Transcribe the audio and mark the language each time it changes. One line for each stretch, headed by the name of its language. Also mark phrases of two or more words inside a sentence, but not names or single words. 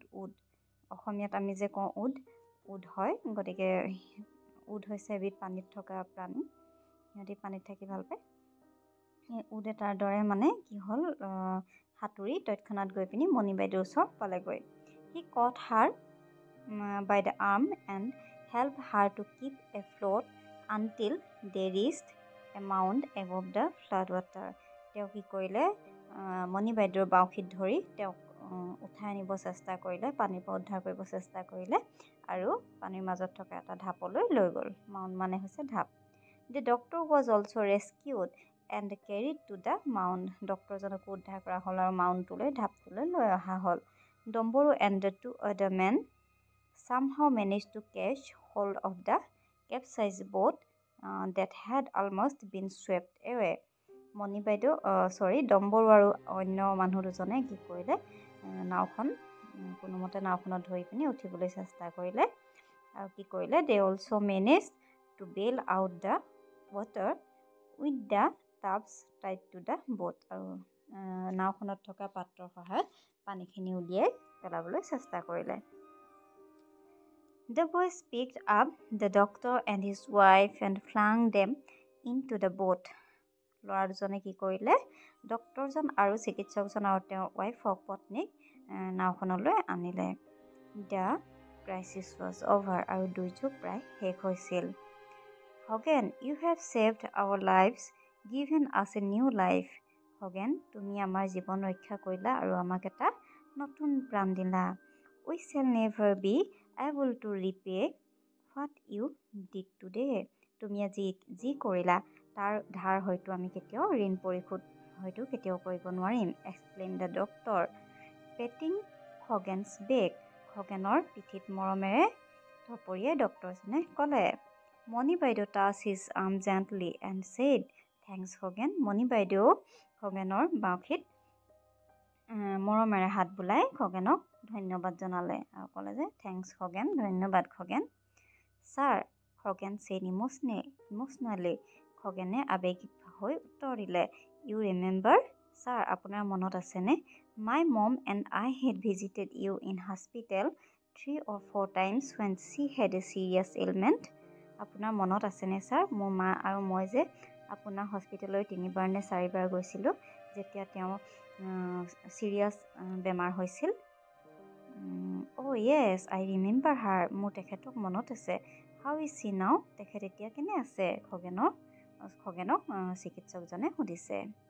Assamese: অসমীয়াত আমি যে কওঁ উড হয়, গতিকে উড হৈছে এবিধ পানীত থকা প্ৰাণী। সিহঁতি পানীত থাকি ভাল পায়। সেই উড এটাৰ দৰে কি হ'ল, সাঁতুৰি তৎক্ষণাত গৈ পিনি মণি বাইদেউৰ ওচৰ পালেগৈ।
English: সি caught her by the arm and helped her to keep afloat until they reached a mound above the floodwater.
Assamese: তেওঁ কি কৰিলে, মণি বাইদেউৰ বাউসীত ধৰি তেওঁক উঠাই আনিব চেষ্টা কৰিলে, পানীৰ পৰা উদ্ধাৰ কৰিব চেষ্টা কৰিলে আৰু পানীৰ মাজত থকা এটা ঢাপলৈ লৈ গ'ল। মাউণ্ড মানে হৈছে ঢাপ।
English: The doctor was also rescued and carried to the mound.
Assamese: ডক্টৰজনকো উদ্ধাৰ কৰা হ'ল আৰু মাউণ্ডটোলৈ ঢাপটোলৈ লৈ অহা হ'ল।
English: Domboro and the two other men somehow managed to catch hold of the capsized boat that had almost been swept away.
Assamese: মণি বাইদেউ ডম্বৰু আৰু অন্য মানুহ দুজনে কি কৰিলে, নাওখন কোনোমতে নাওখনত ধৰি পিনি উঠিবলৈ চেষ্টা কৰিলে আৰু কি কৰিলে,
English: they also managed to bail out the water with the tubs tied to the boat.
Assamese: আৰু নাওখনত থকা পাত্ৰৰ সহায়ত পানীখিনি উলিয়াই পেলাবলৈ চেষ্টা কৰিলে।
English: The boys picked up the doctor and his wife and flung them into the boat.
Assamese: ল'ৰা দুজনে কি কৰিলে, ডক্তৰজন আৰু চিকিৎসকজন আৰু তেওঁৰ ৱাইফক, পত্নীক নাওখনলৈ আনিলে।
English: The crisis was over.
Assamese: আৰু দুৰ্যোগ প্ৰায় শেষ হৈছিল।
English: Hogan, you have saved our lives, given us a new life. Hogan,
Assamese: তুমি আমাৰ জীৱন ৰক্ষা কৰিলা আৰু আমাক এটা নতুন প্ৰাণ দিলা।
English: We shall never be able to repay what you did today.
Assamese: তুমি আজি যি কৰিলা তাৰ ধাৰ হয়তো আমি কেতিয়াও ঋণ পৰিশোধ হয়তো কেতিয়াও কৰিব নোৱাৰিম।
English: Explained the doctor, patting Hogan's back.
Assamese: খগেনৰ পিঠিত মৰমেৰে থপৰিয়াই ডক্তৰজনে ক'লে।
English: মণি বাইদেউ touched his arm gently and said, Thanks Hogan.
Assamese: মণি বাইদেউ খগেনৰ বাউসীত মৰমেৰে হাত বুলাই খগেনক ধন্যবাদ জনালে আৰু ক'লে যে থেংকছ খগেন, ধন্যবাদ খগেন।
English: ছাৰ, খগেন said emotionally.
Assamese: খগেনে আৱেগিক হৈ উত্তৰ দিলে,
English: you remember,
Assamese: ছাৰ আপোনাৰ মনত আছেনে,
English: my mom and I had visited you in hospital 3 or 4 times when she had a serious ailment.
Assamese: আপোনাৰ মনত আছেনে ছাৰ, মোৰ মা আৰু মই যে আপোনাৰ হস্পিটেললৈ 3বাৰ নে 4বাৰ গৈছিলোঁ যেতিয়া তেওঁ চিৰিয়াছ বেমাৰ হৈছিল। অ'
English: yes, I remember her,
Assamese: মোৰ তেখেতক মনত আছে।
English: how is she now,
Assamese: তেখেত এতিয়া কেনে আছে, খগেনক চিকিৎসকজনে সুধিছে।